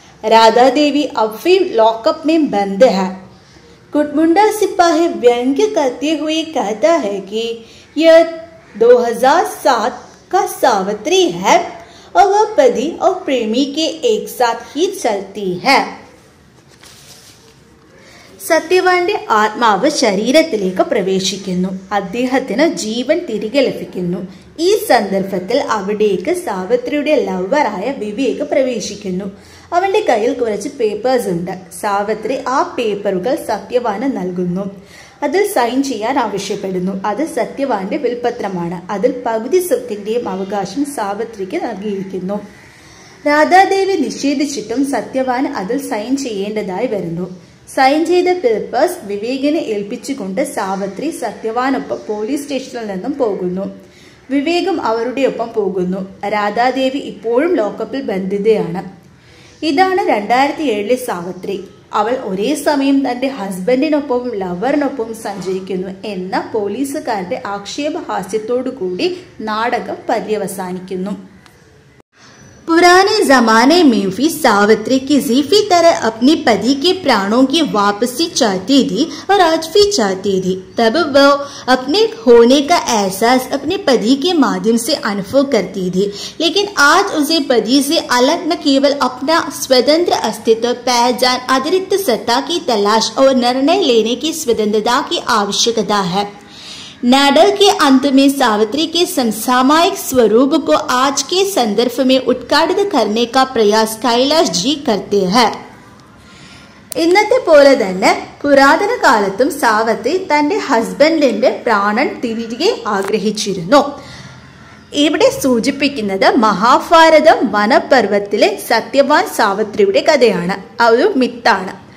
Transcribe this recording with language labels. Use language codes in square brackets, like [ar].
[hi] राधा देवी अब फिर लॉकअप में बंद है। कुटमुंडा सिपाही व्यंग्य करते हुए कहता है कि यह 2007 का सावित्री है और वह पति और प्रेमी के एक साथ ही चलती है। [ml] സത്യവാന്റെ ആത്മാവ് ശരീരത്തിലേക്ക് പ്രവേശിക്കുന്നു. അദ്ദേഹത്തിന് ജീവൻ തിരികെ ലഭിക്കുന്നു. ഈ സന്ദർഭത്തിൽ അവിടേക്ക് സാവിത്രിയുടെ ലവറായ വിവേക് പ്രവേശിക്കുന്നു. അവന്റെ കയ്യിൽ കുറച്ച് പേപ്പേഴ്സ് ഉണ്ട്. സാവിത്രി ആ പേപ്പറുകൾ സത്യവാന് നൽകുന്നു. അതിൽ സൈൻ ചെയ്യാൻ ആവശ്യപ്പെടുന്നു. അത് സത്യവാന്റെ വിൽപത്രമാണ്. അതിൽ പകുതി സ്വത്തിന്റെയും അവകാശം സാവിത്രിക്ക് നൽകിയിരിക്കുന്നു. രാധാദേവി നിഷേധിച്ചിട്ടും സത്യവാൻ അതിൽ സൈൻ ചെയ്യേണ്ടതായി വരുന്നു. സൈൻ ചെയ്ത പേപ്പേഴ്സ് വിവേകിനെ ഏൽപ്പിച്ചുകൊണ്ട് സാവിത്രി സത്യവാനൊപ്പം പോലീസ് സ്റ്റേഷനിൽ നിന്നും പോകുന്നു. വിവേകും അവരുടെ ഒപ്പം പോകുന്നു. രാധാദേവി ഇപ്പോഴും ലോക്കപ്പിൽ ബന്ധിതയാണ്. ഇതാണ് 2007 സാവിത്രി. അവൾ ഒരേ സമയം തന്റെ ഹസ്ബൻഡിനൊപ്പവും ലവറിനൊപ്പവും സഞ്ചരിക്കുന്നു എന്ന പോലീസുകാരുടെ ആക്ഷേപഹാസ്യത്തോടു കൂടി നാടകം പര്യവസാനിക്കുന്നു. [hi] पुराने जमाने में भी सावित्री किसी भी तरह अपने पति के प्राणों की वापसी चाहती थी और आज भी चाहती थी। तब वह अपने होने का एहसास अपने पति के माध्यम से अनुभव करती थी, लेकिन आज उसे पति से अलग न केवल अपना स्वतंत्र अस्तित्व, पहचान, अतिरिक्त सत्ता की तलाश और निर्णय लेने की स्वतंत्रता की आवश्यकता है। नाटक के अंत में सावित्री के समसामयिक स्वरूप को आज के संदर्भ में उद्घाटित करने का प्रयास कैलाश जी करते हैं. [ml] ഇന്നത്തെ പോലെ തന്നെ പുരാതന കാലത്തും സാവിത്രി തന്റെ ഹസ്ബൻഡിന്റെ പ്രാണൻ തിരികെ ആഗ്രഹിച്ചിരുന്നു. ഇവിടെ സൂചിപ്പിക്കുന്നത് മഹാഭാരതം വനപർവ്വത്തിലെ സത്യവാൻ സാവിത്രിയുടെ കഥയാണ്. ഒരു മിത്താണ്.